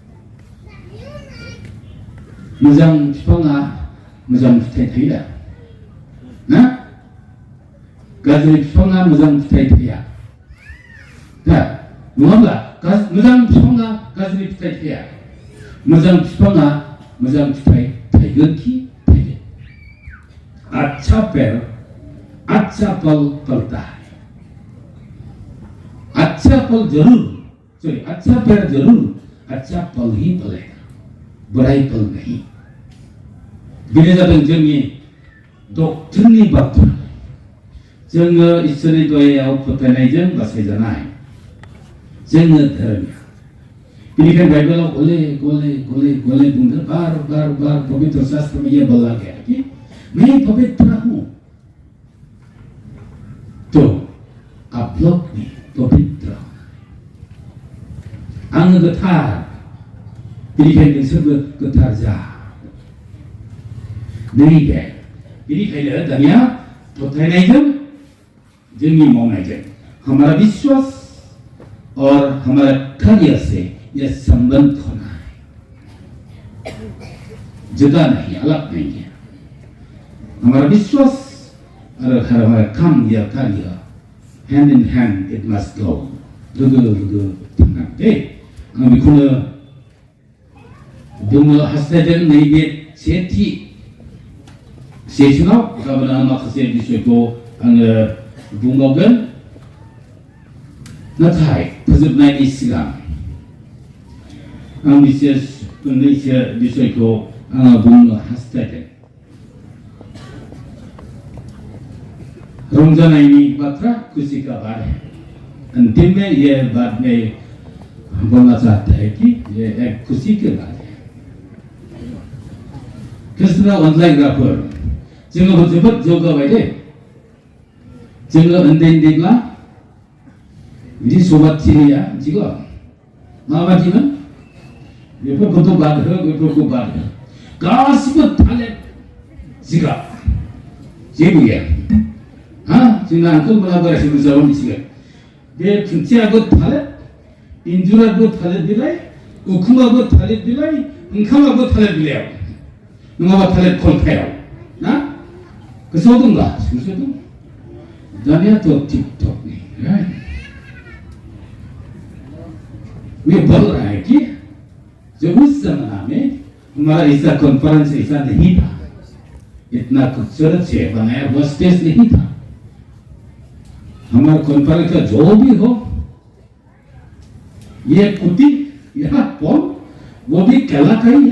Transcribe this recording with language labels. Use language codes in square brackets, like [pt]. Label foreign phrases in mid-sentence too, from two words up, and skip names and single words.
[brx] मोजां बिफाङा मोजां फिथाइ थायो ना? गाज्रि बिफाङा मोजां फिथाइ थाया। दा नङाब्ला मोजां बिफाङा गाज्रि फिथाइ थाया। मोजां बिफाङा मोजां फिथाइ थायगोन कि थायगोन। [hi] अच्छा पेड़ अच्छा फल फलता है। अच्छा फल जरूर, सॉरी, अच्छा पेड़ जरूर अच्छा फल ही फलेगा, बुराई फल नहीं। [brx] बेनो जादों जोंनि डक्टरनि बाथ्रा। जोङो इसोरनि दयायाव फोथायनायजों बासायजानाय, जोङो धोरोमिया। बेनिखायनो बाइबलाव गले गले गले गले बुंदों, [hi] बार बार बार पवित्र शास्त्र में यह बोला गया कि मैं पवित्र हूं तो आप लोग भी पवित्र हो। [brx] आङो गोथार, बेनिखायनो नोंसोरबो गोथार जा। नैबे बेनिखायनो दानिया फोथायनायजों जोंनि मावनायजों [hi] हमारा विश्वास और हमारा कार्य से यह संबंध होना है, जुदा नहीं, अलग नहीं है। हमारा विश्वास और हमारा काम या कार्य [en] hand in hand it must go. [brx] लोगो थांनांगौ। आं बेखौनो बुंनो हास्थायदों नैबे सेथि सेसनाव। गाबोन आं माखासे बिषयखौ आङो बुंबावगोन। नाथाय फोजोबनायनि सिगां आं मोननैसो बिषयखौ आङो बुंनो हास्थायदों। रंजानायनि बाथ्रा, [hi] खुशी का बात है। अंतिम में यह बात में बोलना चाहता है कि ये एक खुशी की बात है। [brx] ख्रिस्ट'ना अनज्लायग्राफोर जोङो जोबोद जौगाबाय दे। जोङो उन्दैब्ला बिदि सभाथिलिया मिथिगौ माबादिमोन? बेफोरखौथ' बाद हो, बेफोरखौ बाद हो, गासिबो थालिर जिगाब, जेबो गैया। जोंना आंखौ मोना बोरायसो बुरजाबो मिथिगोन। बे खुन्थियाबो थालिर, इन्जुराबो थालिर बिलाइ, उखुमाबो थालिर बिलाइ, ओंखामाबो थालिर बिलाइयाव, नङाबा थालिर खलथायाव ना? गोसोआव दंब्ला गोसोआव दं। दानियाथ' टिकटक नहीं। [hi] मैं बोल रहा है कि जब उस जमाना में हमारा ऐसा कॉन्फ्रेंस ऐसा नहीं था, इतना खूबसूरत से बनाया हुआ स्टेज नहीं था। हमारा कॉन्फ्रेंस का जो भी हो, ये कुटी यह पोल वो भी केला का ही है।